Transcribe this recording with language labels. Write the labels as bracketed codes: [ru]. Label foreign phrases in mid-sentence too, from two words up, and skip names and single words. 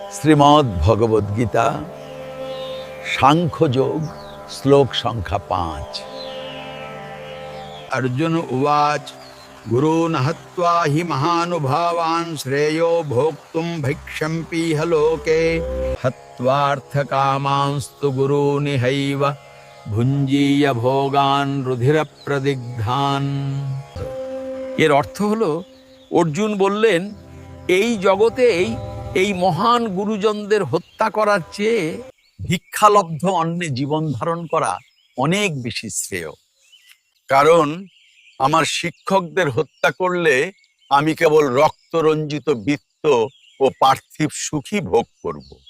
[bn] শ্রীমদ্ ভগবদ গীতা সাংখ্যযোগ শ্লোক সংখ্যা 5। [sa] अर्जुन उवाच गुरून् हत्वा हि महानुभावान् श्रेयो भोक्तुं भिक्षम्पीह लोके हत्वार्थकामांस्तु गुरूनिहैव भुञ्जीय भोगान् रुधिरप्रदिग्धान्। [bn] এর অর্থ হলো, অর্জুন বললেন, এই জগতেই এই মহান গুরুজনদের হত্যা করার চেয়ে ভিক্ষালব্ধ অন্নে জীবন ধারণ করা অনেক বেশি শ্রেয়। কারণ আমার শিক্ষকদের হত্যা করলে আমি কেবল রক্তরঞ্জিত বৃত্ত ও পার্থিব সুখী ভোগ করব।